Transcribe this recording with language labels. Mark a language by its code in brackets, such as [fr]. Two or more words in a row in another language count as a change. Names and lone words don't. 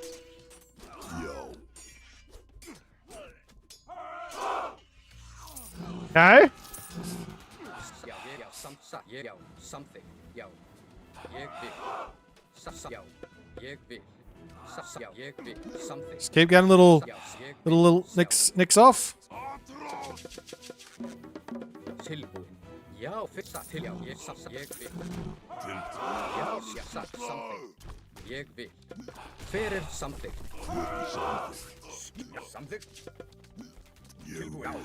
[is] Já. [en] Okay. [is] Samþykkt. Já. Ég vil. Já. Ég vil. Já, ég vil. Samþykkt. [en] Just keep getting little nicks off. [is] Tilbúin. Já, fyrsta til já, ég vil. Já, satt, samþykkt. Ég vil. Hver er samþykkt? Samþykkt. Tilbúin.